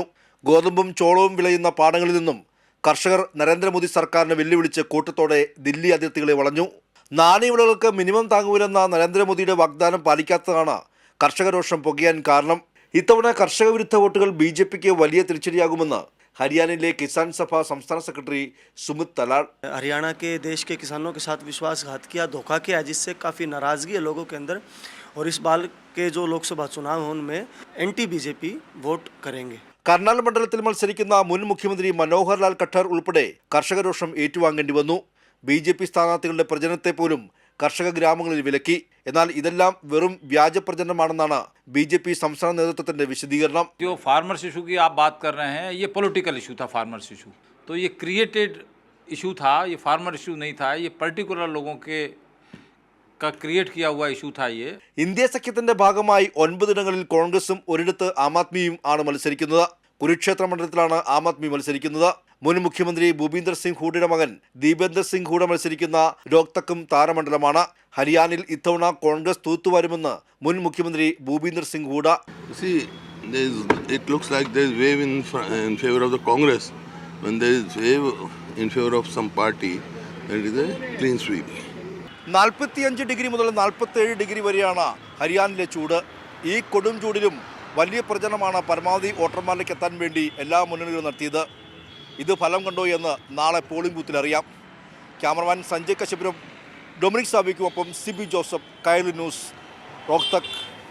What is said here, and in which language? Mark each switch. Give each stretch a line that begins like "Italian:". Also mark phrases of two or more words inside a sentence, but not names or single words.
Malayalam: ഗോതമ്പും ചോളവും വിളയുന്ന പാടങ്ങളിൽ നിന്നും കർഷകർ നരേന്ദ്രമോദി സർക്കാരിനെ വെല്ലുവിളിച്ച് കൂട്ടത്തോടെ ദില്ലി അതിർത്തികളെ വളഞ്ഞു. നാണ്യവിളകൾക്ക് മിനിമം താങ്ങൂലെന്ന നരേന്ദ്രമോദിയുടെ വാഗ്ദാനം പാലിക്കാത്തതാണ് കർഷകരോഷം പുകയാൻ കാരണം. ഇത്തവണ കർഷക വിരുദ്ധ വോട്ടുകൾ ബി.ജെ.പിക്ക് വലിയ തിരിച്ചടിയാകുമെന്ന്
Hindi: हरियाणा किसान सभा संस्थान सेक्रेटरी सुमित तलाड़. हरियाणा के देश के किसानों के साथ विश्वासघात किया, धोखा किया, जिससे काफ़ी नाराज़गी है लोगों के अंदर. और इस बार के जो लोकसभा चुनाव हैं उनमें एंटी बीजेपी वोट करेंगे.
Malayalam: कर्नाल मंडलത്തിൽ മത്സരിക്കുന്ന മുൻ മുഖ്യമന്ത്രി മനോഹർ ലാൽ ഖട്ടർ ഉൾപ്പെടെ കർഷകരോഷം ഏറ്റുവാങ്ങേണ്ടി വന്നു. ബി.ജെ.പി സ്ഥാനാർത്ഥികളുടെ പ്രചരണത്തെ പോലും കർഷക ഗ്രാമങ്ങളിൽ വിലക്കി. എന്നാൽ ഇതെല്ലാം വെറും വ്യാജ പ്രചരണമാണെന്നാണ് ബി.ജെ.പി സംസ്ഥാന നേതൃത്വത്തിന്റെ വിശദീകരണം.
Hindi: जो
English: farmers issue
Hindi: की आप बात कर रहे हैं, ये
English: political issue
Hindi: था.
English: farmers issue
Hindi: तो ये
English: created issue
Hindi: था, ये
English: farmer issue
Hindi: नहीं था. ये पर्टिकुलर लोगों के का क्रिएट किया हुआ इशू था. ये
Malayalam: ഇന്ത്യ സഖ്യത്തിന്റെ ഭാഗമായി 9 ഇടങ്ങളിൽ കോൺഗ്രസും ഒരിടത്ത് ആം ആദ്മിയും ആണ് മത്സരിക്കുന്നത്. കുരുക്ഷേത്ര മണ്ഡലത്തിലാണ് ആം ആദ്മി മത്സരിക്കുന്നത്. മുൻ മുഖ്യമന്ത്രി ഭൂപീന്ദർ സിംഗ് ഹൂഡയുടെ മകൻ ദീപേന്ദർ സിംഗ് ഹൂഡ മത്സരിക്കുന്ന രോഹ്തക്കും താരമണ്ഡലമാണ്. ഹരിയാനയിൽ ഇത്തവണ കോൺഗ്രസ് തൂത്തുവാരുമെന്ന് മുൻ മുഖ്യമന്ത്രി ഭൂപീന്ദർ സിംഗ് ഹൂഡ.
English: It looks like there is wave in favor of the Congress. When there is wave in favor of some party, that is a clean sweep.
Malayalam: 45 ഡിഗ്രി മുതൽ 47 ഡിഗ്രി വരെയാണ് ഹരിയാനയിലെ ചൂട്. ഈ കൊടും ചൂടിലും വലിയ പ്രചരണമാണ് പരമാവധി വോട്ടർമാരിലേക്ക് എത്താൻ വേണ്ടി എല്ലാ മുന്നണികളും നടത്തിയത്. ഇത് ഫലം കണ്ടോ എന്ന് നാളെ പോളിംഗ് ബൂത്തിൽ അറിയാം. ക്യാമറമാൻ സഞ്ജയ് കശ്യപുരം, ഡൊമിനിക് സാബിക്കുമൊപ്പം സിബി ജോസഫ്, കൈരളി ന്യൂസ്, റോഹ്തക്.